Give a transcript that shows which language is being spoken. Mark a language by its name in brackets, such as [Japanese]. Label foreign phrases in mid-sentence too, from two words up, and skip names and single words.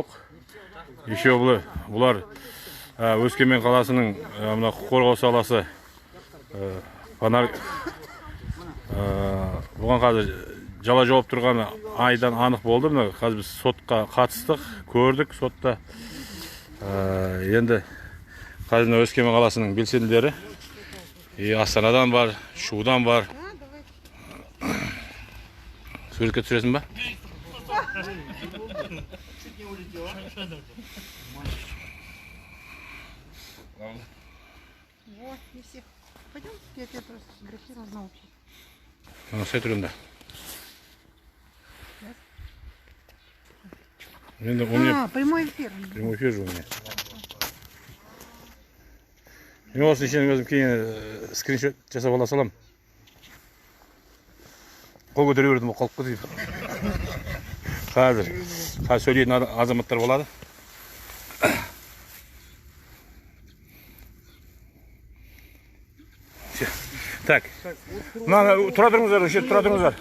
[Kazakh] Еще бұлар Өскемен қаласының мына құқық қорғау саласы бұған қазір жала жауып тұрғаны айдан анық болды. Қазір біз сотқа қатыстық, көрдік сотта. Енді қазір Өскемен қаласының белсенділері Астанадан бар, Шудан бар. Суретке түсіресің ба? [Russian] Вот, не всех. Пойдем, я тебя просто сфотографировал на общий. Насай тұрында. Прямой эфир. Прямой эфир же у меня. [Kazakh] Мен осы ішінен өзім кейін скриншот жасап ала салам. Қол көтере бердім, қалып кетейін. Қазір сөйлейтін азаматтар болады. Так, тұра тұрыңыздар.